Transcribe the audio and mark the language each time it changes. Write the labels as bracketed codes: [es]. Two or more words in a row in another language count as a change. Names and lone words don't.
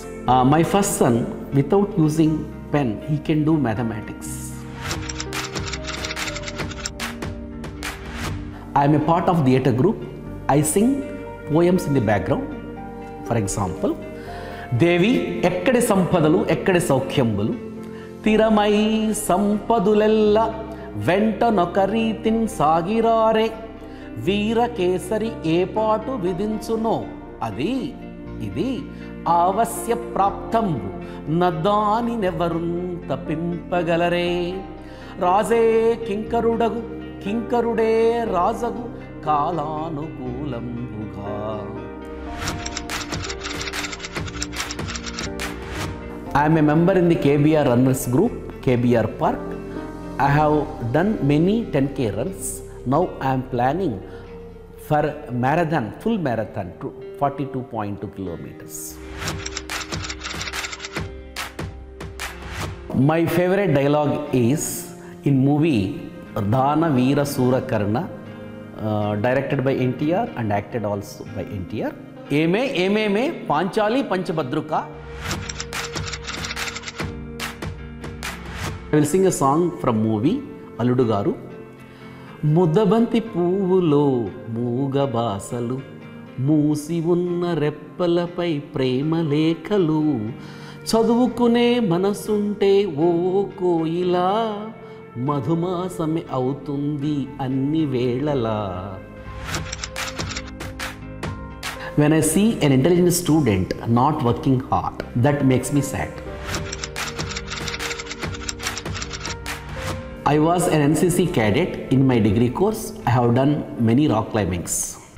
[en] My first son, without using pen, he can do mathematics. I am a part of theatre group. I sing poems in the background. For example, [te] దేవి ఎక్కడే సంపదలు ఎక్కడే సౌఖ్యంబులు తిరమై సంపదలెల్ల వెంట నొకరితిన్ సాగిరారే వీర కేసరి ఏ పాటు విధించునో అది ఇది అవశ్య ప్రాప్తంబు నాదని నెవరున్ తప్పింపగలరే రాజే కింకరుడగు కింకరుడే రాజగు కాలానుకూలంబుగా. [en] I am a member in the KBR runners group, KBR Park. I have done many 10K runs. Now I am planning for marathon, full marathon, 42.2 kilometers. My favorite dialogue is in movie Dana Veera Sura Karna, directed by NTR and acted also by NTR. [te] ఏమే పాంచాలీ పంచభర్తృక. [en] I will sing a song from movie Alludu Garu. [te] ముద్దబంతి పూవులో మూగ బాసలు మూసి ఉన్న రెప్పలపై ప్రేమ లేఖలు చదువుకునే మనసుంటే ఓ కోయిలా మధుమాసమే అవుతుంది అన్ని వేళలా. [en] When I see an intelligent student not working hard, that makes me sad. I was an NCC cadet in my degree course. I have done many rock climbings.